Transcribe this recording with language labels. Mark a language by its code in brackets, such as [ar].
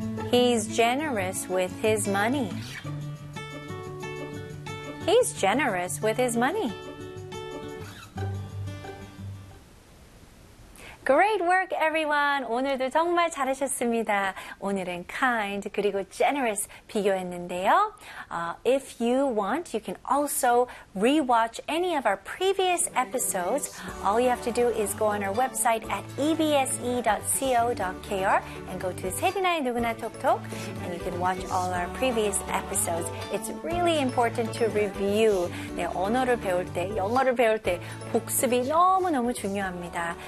[en] He's generous with his money. He's generous with his money. Great work, everyone! [ko] 오늘도 정말 잘하셨습니다. 오늘은 kind 그리고 generous 비교했는데요. [en] If you want, you can also rewatch any of our previous episodes. All you have to do is go on our website at ebse.co.kr and go to 세리나의 누구나 톡톡 and you can watch all our previous episodes. It's really important to review. [ko] 네, 언어를 배울 때, 영어를 배울 때 복습이 너무너무 중요합니다.